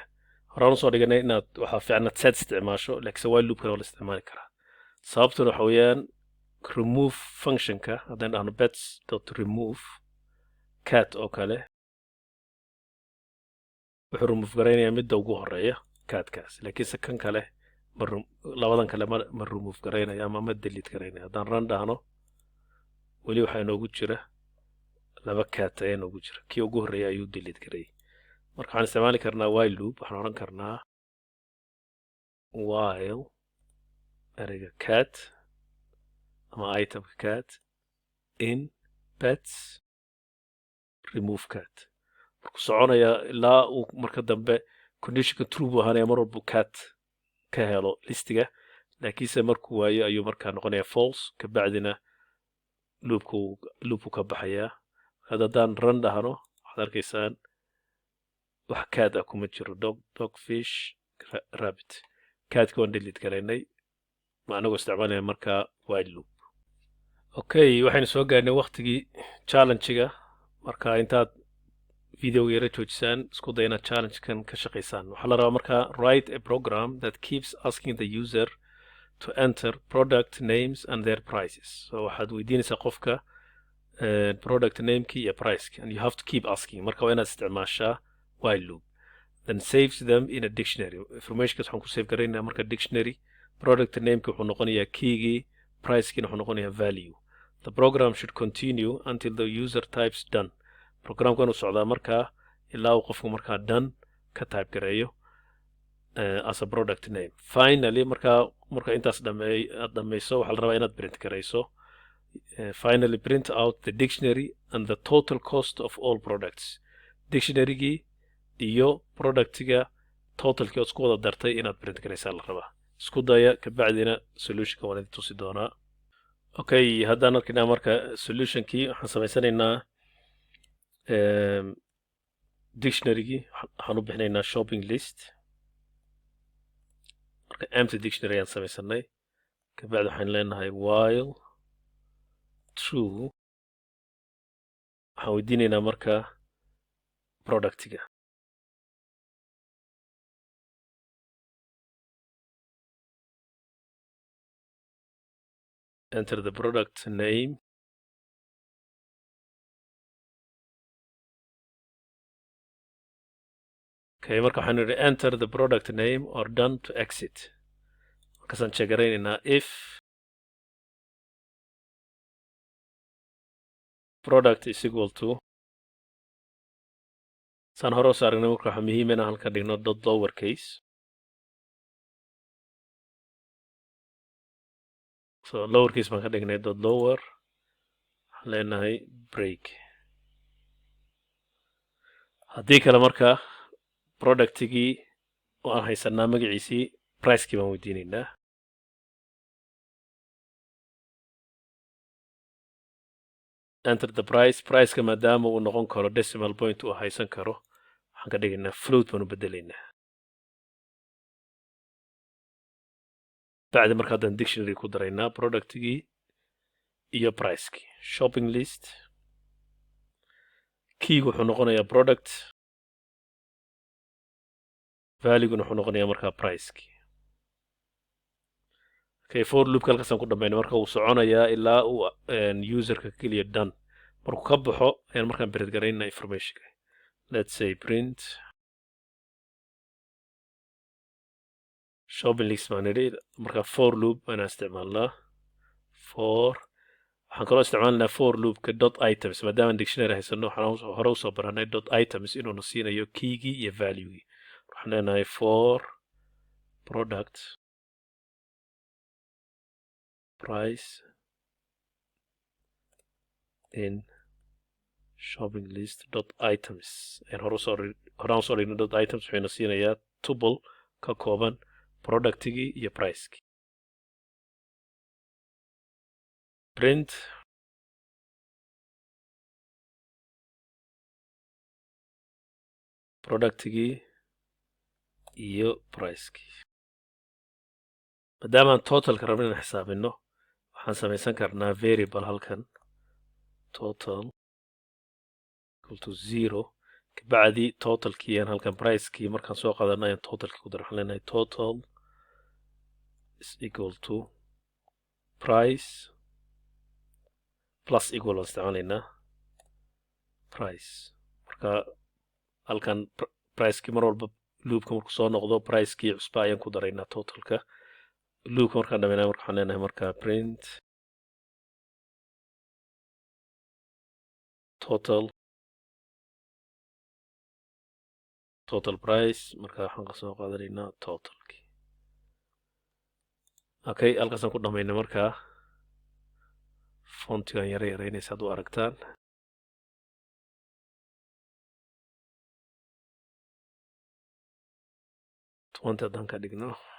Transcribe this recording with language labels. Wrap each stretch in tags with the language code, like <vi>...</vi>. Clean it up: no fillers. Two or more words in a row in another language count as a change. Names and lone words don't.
<so>horaan usoo dhiganay inaad waxaa fiican inaad set isticmaasho laakiinse</so> <en>while loopkana</en> <so>waa la isticmaali karaa. sababtuna waxa weeyaan remove functionka haddaan dhahno</so> <en>bets dot remove cat</en> <so>oo kale wuxuu remove garaynayaa midda ugu horeeya catkaas laakiinse kan kale labadan kale ma remove garaynaya ama ma delete garaynaya. haddaan run dhahno weli waxaa inoogu jira laba cat ayaan ugu jira kii ugu horreeya ayuu delete garay marka waxaan isticmaali karnaa</so> <en>while loop</en> <so>waxaan oran karnaa while ereyga cat ama itemka</so> <en>cat in pets remove cat</en> <so>markuu soconaya ilaa uu marka dambe conditionka true buu ahaanaya mar walbu cat ka helo listiga laakiinse markuu waayo ayuu markaa noqonaya false kabacdina loopku ka baxayaa haddaan run dhahno waxaad arkaysaan wax cat ah kuma jiro</so> <en>dog fish rabbit catka</en> <so>waan delete garaynay ma anagoo isticmaalaya markaa</so> <en>while loop</en> <so>okay waxaynu soo gaarnay waqtigii challenge-ga marka intaad videoga yara joojisaan isku day inaad challenge-kan ka shaqaysaan waxaa la rabaa markaa</so> <en>write a program that keeps asking the user to enter product names and their prices so</en> <so>waxaad weydiinaysaa qofka product namekii iyo pricekii</so> <en>and you have to keep asking</en> <so>marka waa inaad isticmaashaa</so> <en>while loop then saves them in a dictionary</en> <so>informationkaas waxaan ku save garaynaa marka dictionary product nameki wuxuu noqonayaa keygii pricekiina wuxuu noqonayaa</so> <en>value the program should continue until the user types done</en> <so>programka inuu socdaa markaa ilaa uu qofku markaa</so> <en>done</en> <so>ka type gareeyo</so> <en>as a product name</en> <so>finally marka intaas aad dhamayso waxaa la rabaa inaad print garayso</so> <en>finally print out the dictionary and the total cost of all products</en> <so>dictionarygii iyo productiga totalkii ood isku wada dartay inaad print garaysaa la rabaa isku daya kabacdina solutionka waan idin tusi doonaa okay haddaan arkaynaa marka solutionkii waxaan samaysanaynaa dictionarygii waxaan u bixinaynaa</so> <en>shopping list</en> <so>marka</so> <en>empty dictionary</en> <so>ayaan samaysanay kabacdi waxaan leenahay</so> <en>while true</en> <so>waxaan weydiinaynaa marka productiga</so> <en>enter the product name okay</en> <so>marka waxaan nidhi</so> <en>enter the product name or done to exit</en> <so>markaasaan checkgaraynaynaa</so> <en>if product is equal to</en> <so>saan hore usoo aragnay marka waxaa muhiim inaan halka dhigno</so> <en>dot lower case</en> <so>so</so> <en>lower case</en> <so>baan ka dhignay</so> <en>dot lower</en> <so>waxaan leenahay break haddii kale marka productigii waan haysanaa magaciisii pricekii baan weydiinaynaa</so> <en>enter the priceka</en> <so>maadaama uu noqon karo</so> <en>decimal point</en> <so>uu haysan karo waxaan ka dhigaynaa float baan u bedelaynaa bacdi marka haddaan dictionary ku daraynaa productigii iyo pricekii</so> <en>shopping list</en> <so>keygu wuxuu noqonayaa product valueguna wuxuu noqonayaa markaa pricekii okay</so> <en>for loopka</en> <so>halkaasaan ku dhammaynay marka uu soconayaa ilaa uu userka keliya done markuu ka baxo ayaan markaan print garaynaa informationka</so> <en>let's say print shopping list</en> <so>baan nidhi marka</so> <en>for loop</en> <so>waanaan isticmaalnaa for waxaan kaloo isticmaalnaa</so> <en>for loopka dot items</en> <so>maadaama dictionary haysano waxaan hore usoo baranay</so> <en>dot items</en> <so>inuuna siinayo keygii iyo valuegii waxaan leenahay</so> <en>for product price in shopping list dot items and</en> <so>horaan usoo dhigno</so> <en>dot items</en> <so>waxayna siinayaa</so> <en>tuple</en> <so>ka kooban productigii iyo pricekii print productigii iyo pricekii maadaama aan totalka rabno inaan xisaabino waxaan samaysan karnaa variable halkan</so> <en>total equal to 0</en> <so>kabacdi totalkii aan halkan pricekii markaan soo qaadano ayaan totalkii ku dar waxaan leenahay</so> <en>total is equal to price plus equal</en> <so>aan isticmaalaynaa price marka halkan pricekii mar walba loopka markuu soo noqdo pricekii cusba ayaan ku daraynaa totalka loopka markaan dhamaynaa marka waxaan leenahay marka</so> <en>print total price</en> <so>marka waxaan ka soo qaadanaynaa totalki okay halkaasaan ku dhamayna markaa fontigan yara yaraynaysa aad u aragtaan haddaan ka dhigno</so>